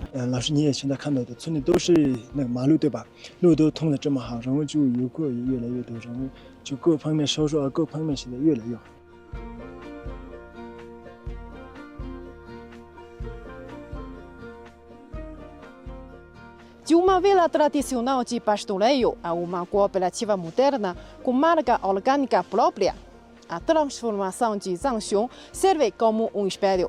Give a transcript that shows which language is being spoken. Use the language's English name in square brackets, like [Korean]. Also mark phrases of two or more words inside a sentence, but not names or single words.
[Chinese] 老师你也现在看到的村里都是那个马路对吧？路都通得这么好，然后就游客也越来越多，然后就各方面收入啊各方面现在越来越好。 [Portuguese] De uma vila tradicional de pastoreio a uma cooperativa moderna com marca orgânica própria, a transformação de Zhangxiong serve como um espelho.